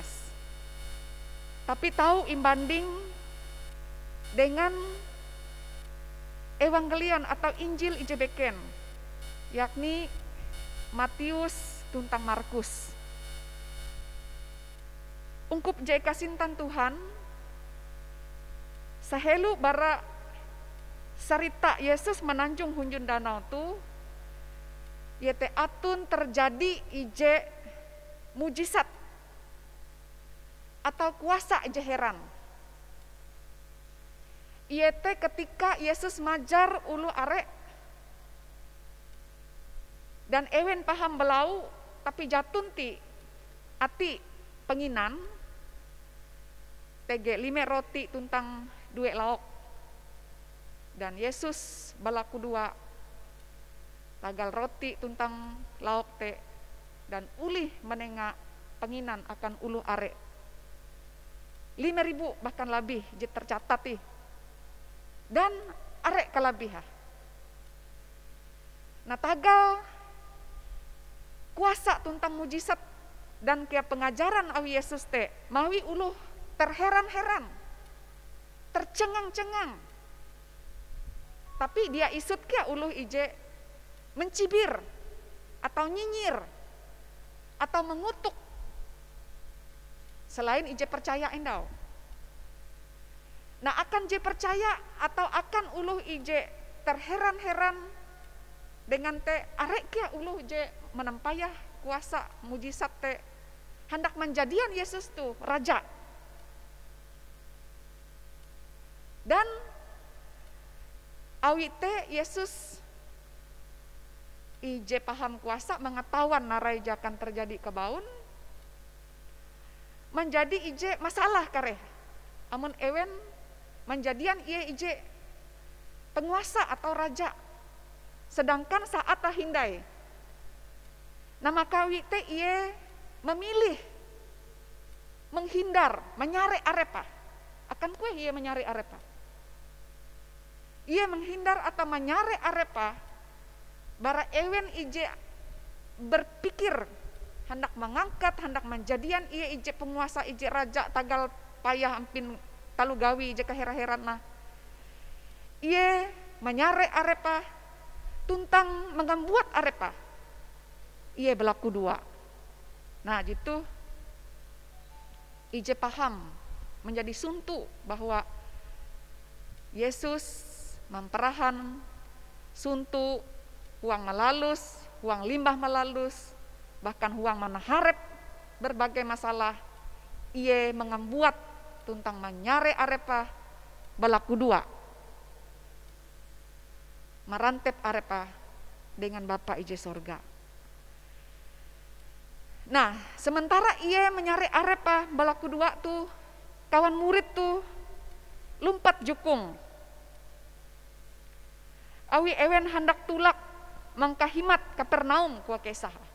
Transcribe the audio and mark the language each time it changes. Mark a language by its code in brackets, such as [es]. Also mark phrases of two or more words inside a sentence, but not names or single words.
[nij] Tapi tahu imbanding dengan Evangelion atau Injil ijebeken, yakni Matius tuntang Markus. Ungkup jai kasintan Tuhan, sahelu bara cerita Yesus menanjung hunjun danau tu, yete atun terjadi ije mujizat atau kuasa ije heran. Yete ketika Yesus majar ulu arek dan ewen paham belau tapi jatun ti ati penginan tege 5 roti tuntang 2 lauk, dan Yesus balaku 2 tagal roti tuntang lauk te dan ulih menengah penginan akan ulu arek 5.000 bahkan lebih je tercatat ih, dan arek kalabiha. Nah tagal kuasa tuntang mujizat dan kia pengajaran awi Yesus te mawi uluh terheran-heran, tercengang-cengang. Tapi dia isut kia uluh ije mencibir atau nyinyir atau mengutuk selain ije percaya endau. Nah akan je percaya atau akan uluh ije terheran-heran dengan te arek kia uluh je menempayah kuasa mujizat te hendak menjadian Yesus tu raja. Dan awi te Yesus ije paham kuasa mengetahuan narai akan terjadi kebaun, menjadi ije masalah kareh. Amun ewen menjadian ia ije penguasa atau raja, sedangkan saat hindai. Nah maka wite ia memilih menghindar, menyare arepa. Akan kue ia menyare arepa. Ia menghindar atau menyare arepa bara ewen ije berpikir hendak mengangkat, hendak menjadian ia ije penguasa, ije raja tagal payah ampin talu gawi ije kehera-heran nah. Ia menyare arepa tuntang mengambuat arepa. Ia berlaku 2. Nah gitu ije paham menjadi suntu bahwa Yesus memperahan suntu huang melalus, huang limbah melalus, bahkan huang manaharep [id] berbagai masalah. [nij] Ia mengambuat tuntang menyare arepa berlaku 2. Marantep arepa dengan Bapa ije sorga. Nah, sementara ia menyare arepa berlaku 2 tuh, kawan murid tuh lumpat jukung. Awi ewen hendak tulak mangkahimat Kapernaum kua kesah.